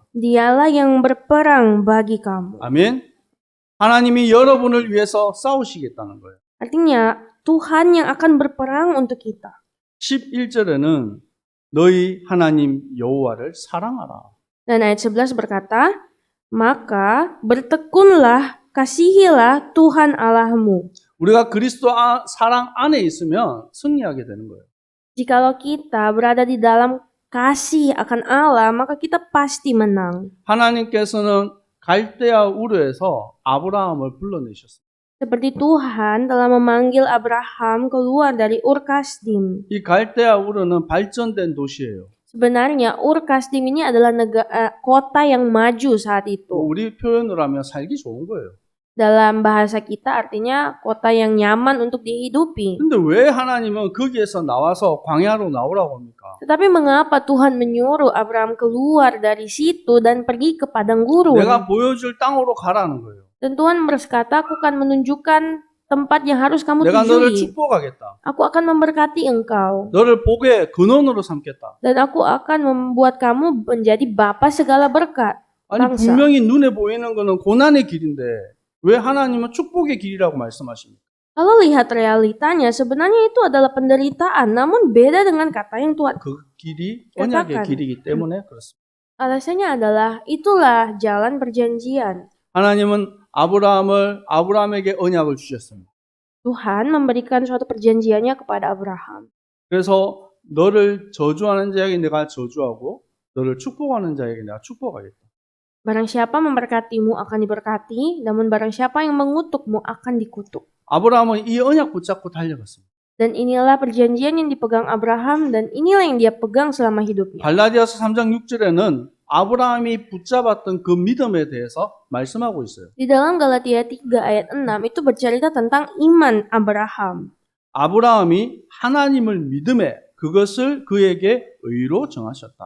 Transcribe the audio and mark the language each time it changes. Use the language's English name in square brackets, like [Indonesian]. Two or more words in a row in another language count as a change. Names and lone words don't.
[Indonesian] dialah yang berperang bagi kamu. [Korean] 아멘. 하나님이 여러분을 위해서 싸우시겠다는 거예요. [Indonesian] Artinya, Tuhan yang akan berperang untuk kita. [Korean] 11절에는 너희 하나님 여호와를 사랑하라. [Indonesian] Dan ayat 11 berkata, maka bertekunlah, kasihilah Tuhan Allahmu. [Korean] 우리가 그리스도 사랑 안에 있으면 승리하게 되는 거예요. [Indonesian] Jikalau kita berada di dalam kasih akan Allah, maka kita pasti menang. [Korean] 하나님께서는 갈대아 우르에서 아브라함을 불러내셨어요. [Indonesian] Seperti Tuhan telah memanggil Abraham keluar dari Ur Kasdim. [Korean] 이 갈대아 우르는 발전된 도시예요. [Indonesian] Sebenarnya Ur Kasdim ini adalah kota yang maju saat itu. [Korean] 우리 표현으로 하면 살기 좋은 거예요. [Indonesian] Dalam bahasa kita artinya kota yang nyaman untuk dihidupi. [Korean] 근데 왜 하나님은 거기에서 나와서 광야로 나오라고 합니까? [Indonesian] Tetapi mengapa Tuhan menyuruh Abraham keluar dari situ dan pergi ke padang gurun? [Korean] 내가 보여줄 땅으로 가라는 거예요. [Indonesian] Dan Tuhan berkata, aku akan menunjukkan tempat yang harus kamu [Korean] 내가 너를 [Indonesian] tujui. [Korean] 축복하겠다. [Indonesian] Aku akan memberkati engkau. [Korean] 너를 복의 근원으로 삼겠다. [Indonesian] Dan aku akan membuat kamu menjadi bapa segala berkat. [Korean] 아니 [Indonesian] bangsa. [Korean] 분명히 눈에 보이는 거는 고난의 길인데 왜 하나님은 축복의 길이라고 말씀하십니까? [Indonesian] Kalau lihat realitanya, sebenarnya itu adalah penderitaan, namun beda dengan kata yang Tuhan. [Korean] 그 길이 [Indonesian] katakan. [Korean] 언약의 길이기 때문에 그렇습니다. [Indonesian] Alasannya adalah itulah jalan perjanjian. [Korean] 하나님은 아브라함에게 언약을 주셨습니다. [Indonesian] Tuhan memberikan suatu perjanjiannya kepada Abraham. [Korean] 그래서 너를 저주하는 자에게 내가 저주하고 너를 축복하는 자에게 내가 축복하겠다. [Indonesian] Barang siapa memberkatimu akan diberkati, namun barang siapa yang mengutukmu akan dikutuk. [Korean] 아브라함은 이 언약 붙잡고 달려갔습니다. [Indonesian] Dan inilah perjanjian yang dipegang Abraham dan inilah yang dia pegang selama hidupnya. [Korean] 갈라디아서 3장 6절에는 아브라함이 붙잡았던 그 믿음에 대해서 말씀하고 있어요. [Indonesian] Di dalam Galatia 3 ayat 6 itu bercerita tentang iman Abraham. [Korean] 아브라함이 하나님을 믿음에 그것을 그에게 의로 정하셨다.